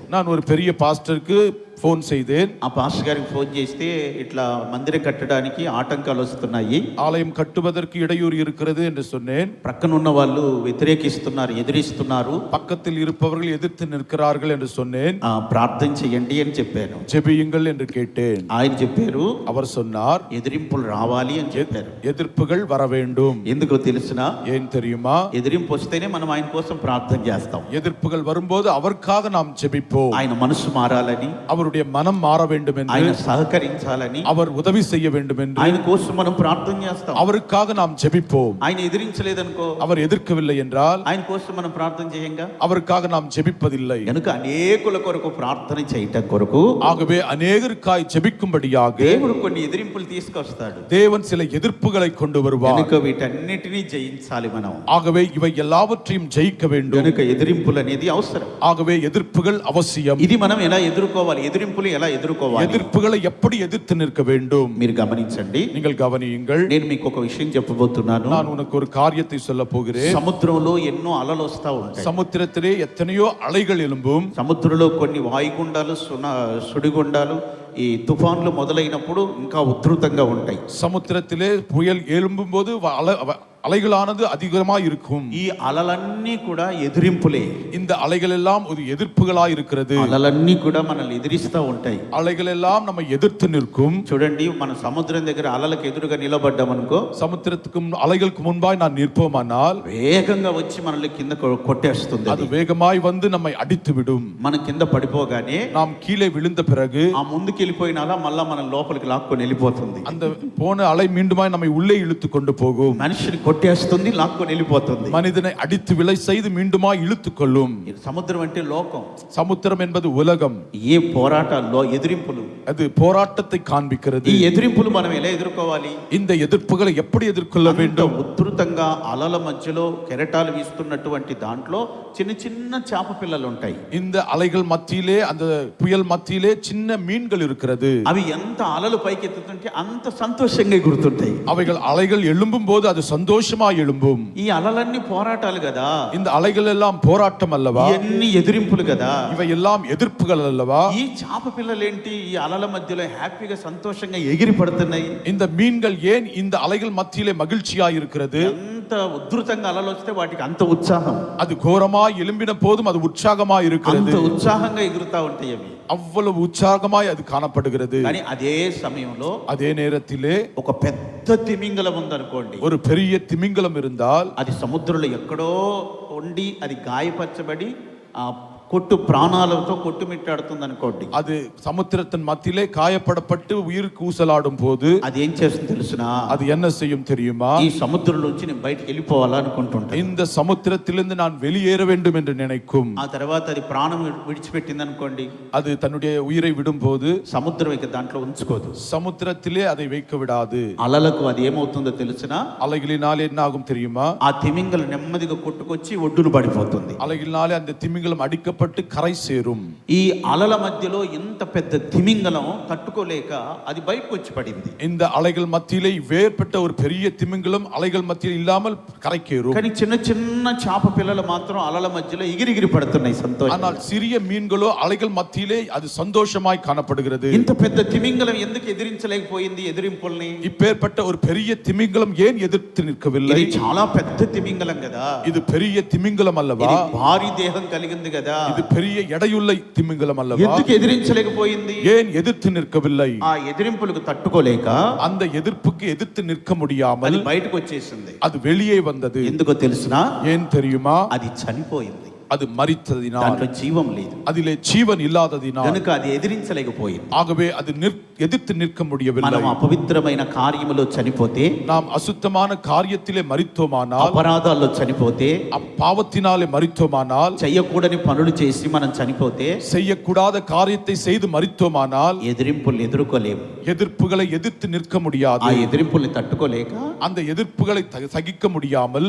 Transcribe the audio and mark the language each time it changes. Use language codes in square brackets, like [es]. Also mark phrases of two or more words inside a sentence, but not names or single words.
[ta] நான் ஒரு பெரிய பாஸ்டருக்கு போன் செய்தேன். [te] ఆ పాస్టర్ గారికి ఫోన్ చేస్తే ఇట్లా మందిరం కట్టడానికి ఆటంకాలు వస్తున్నాయి, [ta] ஆலயம் கட்டுவதற்கு இடையூறு இருக்கிறது என்று சொன்னேன். [te] ప్రక్కన ఉన్న వాళ్ళు వ్యతిరేకిస్తున్నారు, ఎదిరిస్తున్నారు, [ta] பக்கத்தில் இருப்பவர்கள் எதிர்த்து நிற்கிறார்கள் என்று சொன்னேன். [te] ప్రార్థన చేయండి అని చెప్పాను. [ta] ஜெபியுங்கள் என்று கேட்டேன். [te] ఆయన చెప్పారు, [ta] அவர் சொன்னார், [te] ఎదిరింపులు రావాలి అని చెప్పారు. [ta] எதிர்ப்புகள் வர வேண்டும். [te] ఎందుకో తెలుసునా? [ta] ஏன் தெரியுமா? [te] ఎదిరింపు వస్తేనే మనం ఆయన కోసం ప్రార్థన చేస్తాం. [ta] எதிர்ப்புகள் வரும்போது அவருக்காக நாம் ஜெபிப்போம். [te] ఆయన మనసు మారాలని, [ta] அவருடைய மனம் மாற வேண்டும் என்று, [te] ఆయన సహకరించాలని, [ta] அவர் உதவி செய்ய வேண்டும் என்று, [te] ఆయన కోసం మనం ప్రార్థన చేస్తాం. [ta] அவருக்காக நாம் ஜெபிப்போம். [te] ఆయన ఎదిరించలేదనుకో, [ta] அவர் எதிர்க்கவில்லை என்றால் [te] ఆయన కోసం మనం ప్రార్థన చేయంగా. [ta] அவருக்காக நாம் ஜெபிப்பதில்லை. [te] కనుక అనేకుల కొరకు ప్రార్థన చేయటం కొరకు [ta] ஆகவே அநேகருக்காய் ஜெபிக்கும்படியாக [te] దేవుడు కొన్ని ఎదిరింపులు తీసుకొస్తాడు. [ta] தேவன் சில எதிர்ப்புகளை கொண்டு வருவார். [te] కనుక వీటన్నిటినీ జయించాలి మనం. [ta] ஆகவே இவை எல்லாவற்றையும் ஜெயிக்க வேண்டும். [te] కనుక ఎదిరింపులు అనేది అవసరం. [ta] ஆகவே எதிர்ப்புகள் அவசியம். [te] ఇది మనం ఎలా ఎదుర్కోవాలి, ఎదిరింపులు ఎలా ఎదుర్కోవాలి, [ta] எதிர்ப்புகளை எப்படி எதிர்த்து நிற்க வேண்டும் [te] మీరు గమనించండి. [ta] நீங்கள் கவனியுங்கள். [te] నేను మీకు ఒక విషయం చెప్పబోతున్నాను. [ta] நான் உனக்கு ஒரு காரியத்தை சொல்ல போகிறேன். [te] సముద్రంలో ఎన్నో అలలు వస్తా ఉంటాయి. [ta] சமுத்திரத்திலே எத்தனையோ அலைகள் எழும்பும். [te] సముద్రంలో కొన్ని వాయుగుండాలు, సుడిగుండాలు, ఈ తుఫాన్లు మొదలైనప్పుడు ఇంకా ఉధృతంగా ఉంటాయి. [ta] சமுத்திரத்திலே புயல் எழும்பும் போது அலைகளானது அதிகமாக இருக்கும். [te] ఈ అలలన్నీ కూడా ఎదిరింపులే. [ta] இந்த அலைகள் எல்லாம் ஒரு எதிர்ப்புகளாய் இருக்கிறது. [te] అలలన్నీ కూడా మనల్ని ఎదిరిస్తూ ఉంటాయి. [ta] அலைகள் எல்லாம் நம்ம எதிர்த்து நிற்கும். [te] చూడండి, మన సముద్రం దగ్గర అలలకు ఎదురుగా నిలబడ్డాం అనుకో, [ta] சமுத்திரத்துக்கும் அலைகளுக்கு முன்பாய் நான் நிற்போமானால் [te] వేగంగా వచ్చి మనల్ని కింద కొట్టేస్తుంది. [ta] அது வேகமாய் வந்து நம்மை அடித்து விடும். [te] మన కింద పడిపోగానే [ta] நாம் கீழே விழுந்த பிறகு [te] ఆ ముందుకు వెళ్ళిపోయినాలా మళ్ళా మన లోపలికి లాక్కొని వెళ్ళిపోతుంది. [ta] அந்த போன அலை மீண்டுமாய் நம்மை உள்ளே இழுத்து கொண்டு போகும். [te] మనిషిని కొట్టేస్తుంది, లాక్కొని వెళ్ళిపోతుంది. [ta] மனிதனை அடித்து விலை செய்து மீண்டுமாய் இழுத்து கொள்ளும். [te] సముద్రం అంటే లోకం. [ta] சமுத்திரம் என்பது உலகம். [te] ఏ పోరాటాల్లో ఎదిరింపులు, [ta] அது போராட்டத்தை காண்பிக்கிறது. [te] ఈ ఎదిరింపులు మనం ఎలా ఎదుర్కోవాలి, [ta] இந்த எதிர்ப்புகளை எப்படி எதிர்கொள்ள வேண்டும்? [te] ఉధృతంగా అలల మధ్యలో కెరటాలు వీస్తున్నటువంటి దాంట్లో చిన్న చిన్న చేప పిల్లలు ఉంటాయి. [ta] இந்த அலைகள் மத்தியிலே, அந்த புயல் மத்தியிலே சின்ன மீன்கள் இருக்கும். இருக்கிறது. [te] అవి ఎంత అలలు పైకెత్తుతుంటే అంత సంతోషంగా ఎగురుతుంటాయి. [ta] அவைகள் அலைகள் எழும்பும் போது அது சந்தோஷமாய் எழும்பும். [te] ఈ అలలన్నీ పోరాటాలు కదా, [ta] இந்த அலைகள் எல்லாம் போராட்டம் அல்லவா, [te] ఇవన్నీ ఎదిరింపులు కదా. [ta] இவை எல்லாம் எதிர்ப்புகள் அல்லவா. [te] ఈ చాప పిల్లలేంటి ఈ అలల మధ్యలో హ్యాపీగా సంతోషంగా ఎగిరి పడుతున్నాయి? [ta] இந்த மீன்கள் ஏன் இந்த அலைகள் மத்தியிலே மகிழ்ச்சியாய் இருக்கிறது? [te] ఎంత ఉధృతంగా అలలు వస్తే వాటికి అంత ఉత్సాహం, [ta] அது கோரமாய் எழும்பின போதும் அது உற்சாகமாய் [te] అంత [ta] இருக்கிறது. [te] ఉత్సాహంగా ఎగురుతా ఉంటాయి అవి. [ta] அவ்வளவு உற்சாகமாய் அது காணப்படுகிறது. [te] కానీ అదే సమయంలో [ta] அதே நேரத்திலே [te] ఒక పెద్ద తిమింగలం ఉందనుకోండి, [ta] ஒரு பெரிய திமிங்கலம் இருந்தால் [te] అది సముద్రంలో ఎక్కడో ఉండి అది గాయపరచబడి ఆ కొట్టు ప్రాణాలతో కొట్టుమిట్టాడుతుంది అనుకోండి, [ta] அது சமுத்திரத்தின் மத்தியிலே காயப்படப்பட்டு உயிருக்கு ஊசலாடும் போது [te] అది ఏం చేస్తుంది తెలుసునా? [ta] அது என்ன செய்யும் தெரியுமா? [te] ఈ సముద్రం నుంచి నేను బయటికి వెళ్ళిపోవాలా అనుకుంటుంటా. [ta] இந்த சமுத்திரத்திலிருந்து நான் வெளியேற வேண்டும் என்று நினைக்கும். [te] ఆ తర్వాత అది ప్రాణం విడిచిపెట్టింది అనుకోండి, [ta] அது தன்னுடைய உயிரை விடும்போது [te] సముద్రం ఇక దాంట్లో ఉంచుకోదు. [ta] சமுத்திரத்திலே அதை வைக்க விடாது. [te] అలలకు అది ఏమవుతుందో తెలుసునా? [ta] அலைகளினாலே என்ன ஆகும் தெரியுமா? [te] ఆ తిమింగలం నెమ్మదిగా కొట్టుకొచ్చి ఒడ్డును పడిపోతుంది. [ta] அலைகளினாலே அந்த திமிங்கலம் அடிக்கப்பட்டு கரை சேரும். [te] ఈ అలల మధ్యలో ఇంత పెద్ద తిమింగలం తట్టుకోలేక అది బయటకు వచ్చి పడింది. [ta] இந்த அலைகள் மத்தியிலே வேறுபட்ட ஒரு பெரிய திமிங்கலம் அலைகள் மத்தியில் இல்லாமல் கரைக்கேறும். [te] కానీ చిన్న చిన్న చేప పిల్లలు మాత్రం అలల మధ్యలో ఎగిరిగిరి పడుతున్నాయి సంతోషం. [ta] ஆனால் சிறிய மீன்களோ அலைகள் மத்தியிலே அது சந்தோஷமாய் காணப்படுகிறது. [te] ఇంత పెద్ద తిమింగలం ఎందుకు ఎదిరించలేకపోయింది ఎదిరింపుల్ని? [ta] இப்பேற்பட்ட ஒரு பெரிய திமிங்கலம் ஏன் எதிர்த்து நிற்கவில்லை? [te] ఇది చాలా పెద్ద తిమింగలం కదా, [ta] இது பெரிய திமிங்கலம் அல்லவா, [te] ఇది భారీ దేహం కలిగింది కదా, [ta] இது பெரிய எடையுள்ள திமிங்கலம் அல்லவா, [te] ఎందుకు ఎదిరించలేకపోయింది? [ta] ஏன் எதிர்த்து நிற்கவில்லை? [te] ఆ ఎదిరింపులకు తట్టుకోలేక [ta] அந்த எதிர்ப்புக்கு எதிர்த்து நிற்க [te] అది [ta] முடியாமல் [te] బయటకు వచ్చేసింది. [ta] அது வெளியே வந்தது. [te] ఎందుకో తెలుసునా? [ta] ஏன் தெரியுமா? [te] అది చనిపోయింది, [ta] அது மரித்ததினால், [te] దాంట్లో జీవం లేదు [ta] அதிலே ஜீவன் இல்லாததினால், [te] కనుక అది ఎదిరించలేకపోయింది. [ta] ஆகவே அது எதிர்த்து நிற்க முடியவில்லை. [te] మనం అపవిత్రమైన కార్యములో చనిపోతే, [ta] நாம் அசுத்தமான காரியத்திலே மரித்தோமானால், [te] అపరాధాల్లో చనిపోతే, [ta] பாவத்தினாலே மரித்தோமானால், [te] చెయ్యకూడని పనులు చేసి మనం చనిపోతే [ta] செய்யக்கூடாத காரியத்தை செய்து மரித்தோமானால் [te] ఎదిరింపుల్ని ఎదుర్కోలేము. [ta] எதிர்ப்புகளை எதிர்த்து நிற்க [te] ఆ [ta] முடியாது. [te] ఎదిరింపుల్ని తట్టుకోలేక [ta] அந்த எதிர்ப்புகளை சகிக்க முடியாமல்